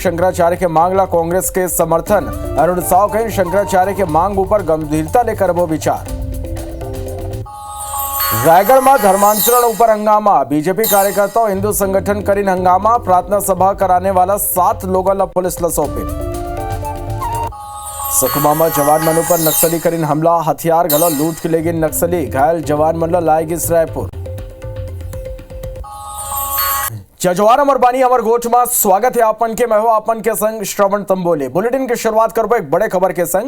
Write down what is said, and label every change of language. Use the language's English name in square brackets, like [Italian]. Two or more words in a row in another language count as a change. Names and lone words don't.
[Chhattisgarhi] शंकराचार्य के मांगला कांग्रेस के समर्थन। अरुण साव कहीं शंकराचार्य के मांग ऊपर गंभीरता लेकर वो विचार। रायगढ़ में धर्मांतरण ऊपर हंगामा। बीजेपी कार्यकर्ताओं हिंदू संगठन करीन हंगामा। प्रार्थना सभा कराने वाला 7 लोगों पुलिस ला सौंपे। सुकमा में जवान मन पर नक्सली करीन हमला। हथियार घलो लूट के ले गए नक्सली। घायल जवान मन लाएगी रायपुर। जजवार अमर बानी अमर गोठ में स्वागत है आपन के। मैं हूं आपन के संग श्रवण तंबोले। बुलेटिन की शुरुआत करबो एक बड़े खबर के संग।